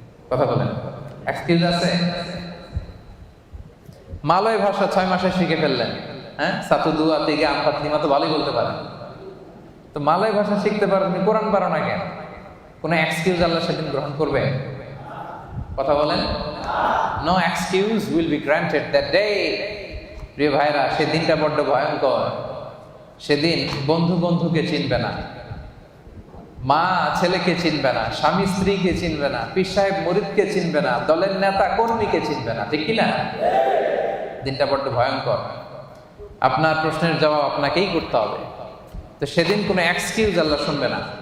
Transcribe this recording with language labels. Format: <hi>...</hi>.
<bn>কথা বলেন, এক্সকিউজ আছে? মালয় ভাষা 6 মাসে শিখে ফেললেন। হ্যাঁ,</bn> <ms>সাতু দুয়া</ms> <bn>থেকে আমপাতলিমা তো ভালোই বলতে পারেন। তো মালয় ভাষা শিখতে পারো, তুমি কোরআন পারো না কেন? কোনো এক্সকিউজ আল্লাহ সেদিন গ্রহণ করবে? কথা বলেন।</bn> <en>No excuse will be granted that day.</en> <bn>প্রিয় ভাইরা, সেদিনটা বড্ড ভয়ঙ্কর। সেদিন বন্ধু বন্ধুকে চিনবে না, মা ছেলেকে চিনবে না, স্বামী স্ত্রীকে চিনবে না, পীর সাহেব মুরিদকে চিনবে না, দলের নেতা কর্মীকে চিনবে না, ঠিক কিনা? দিনটা বড্ড ভয়ঙ্কর। আপনার প্রশ্নের জবাব আপনাকেই করতে হবে। তো সেদিন কোনো এক্সকিউজ আল্লাহ শুনবে না।</bn>